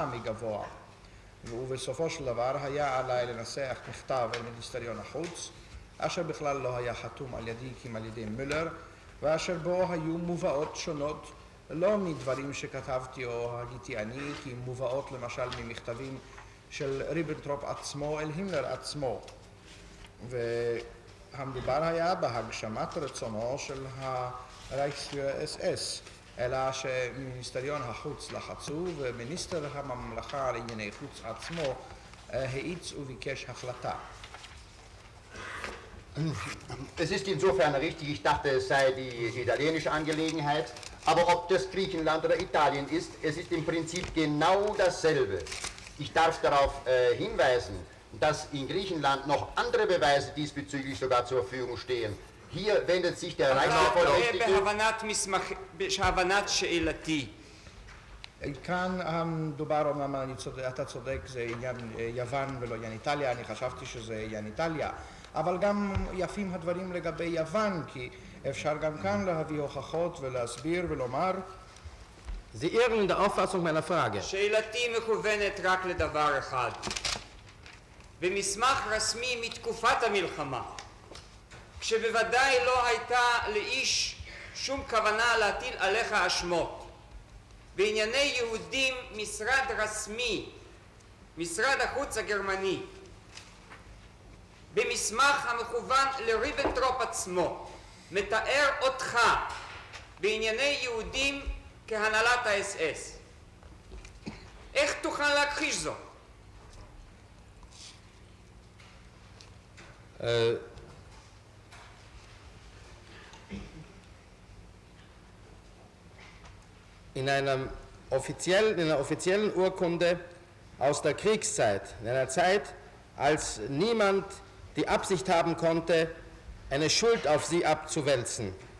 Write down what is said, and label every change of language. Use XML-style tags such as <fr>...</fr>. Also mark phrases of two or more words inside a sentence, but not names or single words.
<he>מגבוה, ובסופו של דבר היה עליי לנסח מכתב אל מיניסטריון החוץ אשר בכלל לא היה חתום על ידי כי על ידי מולר, ואשר בו היו מובאות שונות לא מדברים שכתבתי או הגיתי אני, כי מובאות למשל ממכתבים של ריבנטרופ עצמו אל הימלר עצמו, והמדובר היה בהגשמת רצונו של הרייכספירר אס-אס, אלא שמיניסטריון החוץ לחצו ומיניסטר הממלכה לענייני חוץ עצמו האיץ וביקש החלטה.</he> <de>Es ist insofern richtig, ich dachte, es sei die italienische Angelegenheit, aber ob das Griechenland oder Italien ist, es ist im Prinzip genau dasselbe. Ich darf darauf hinweisen, dass in Griechenland noch andere Beweise diesbezüglich sogar zur Verfügung stehen. Hier wendet sich der Reichsvollmächtige...</de> <he>בהבנת שאלתי. כאן המדובר, אומנם אתה צודק, זה עניין יוון ולא עניין איטליה, אני חשבתי שזה עניין איטליה, אבל גם יפים הדברים לגבי יוון, כי אפשר גם כאן להביא הוכחות ולהסביר ולומר.</he> <de>Sie irren in der Auffassung meiner Frage.</de> <he>שאלתי מכוונת רק לדבר אחד. במסמך רשמי מתקופת המלחמה, כשבוודאי לא הייתה לאיש שום כוונה להטיל עליך אשמות, בענייני יהודים משרד רשמי, משרד החוץ הגרמני, במסמך המכוון לריבנטרופ עצמו, מתאר אותך בענייני יהודים כהנהלת האס-אס. איך תוכל להכחיש זאת?</he> <de>In einer offiziellen Urkunde aus der Kriegszeit, in einer Zeit, als niemand die Absicht haben konnte, eine Schuld auf sie abzuwälzen,</de>